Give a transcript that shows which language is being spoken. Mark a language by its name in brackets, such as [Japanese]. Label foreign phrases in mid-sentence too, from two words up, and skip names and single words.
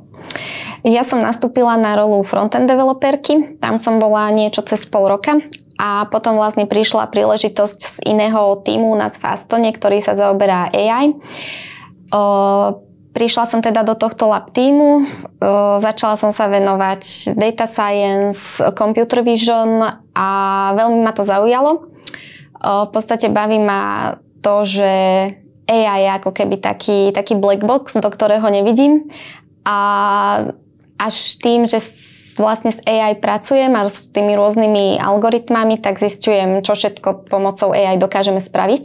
[Slovak] Ja som nastúpila na rolu frontend developerky, tam som bola niečo cez pol roka a potom vlastne prišla príležitosť z iného tímu u nás v Astone, ktorý sa zaoberá AI. Prišla som teda do tohto lab tímu, začala som sa venovať [English] data science, computer vision [Slovak] a veľmi ma to zaujalo. V podstate baví ma to, že AI je ako keby taký [English] black box, [Slovak] do ktorého nevidím. A až tým, že vlastne s AI pracujem a s tými rôznymi algoritmami, tak zistujem, čo všetko pomocou AI dokážeme spraviť.